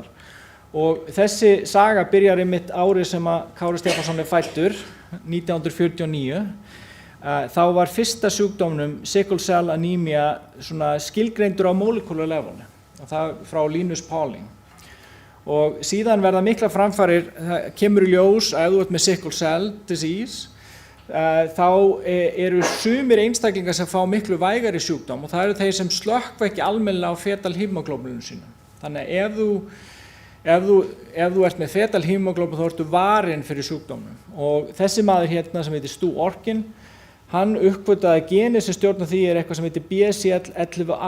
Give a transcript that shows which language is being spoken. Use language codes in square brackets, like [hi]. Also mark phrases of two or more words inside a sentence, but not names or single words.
[is] Og þessi saga byrjar einmitt árið sem að Kári Stefánsson fæddur, 1949. Þá var fyrsta sjúkdómnum [en] sickle cell anemia [is] skilgreindur á [en] molecular level, [is] og það frá Linus Pauling. Og síðan verða mikla framfarir, það kemur í ljós að ef þú ert með [en] sickle cell disease, [is] þá eru sumir einstaklingar sem fá miklu vægari sjúkdóm og það eru þeir sem slökkva ekki almennilega á fetal hemoglóbíninu sínu. Þannig að ef þú ert með fetal hemoglóbín þá ertu varinn fyrir sjúkdómnum. Og þessi maður hérna sem heitir Stu Orkin, hann uppgötvaði að genið sem stjórnar því eitthvað sem heitir BCL11A.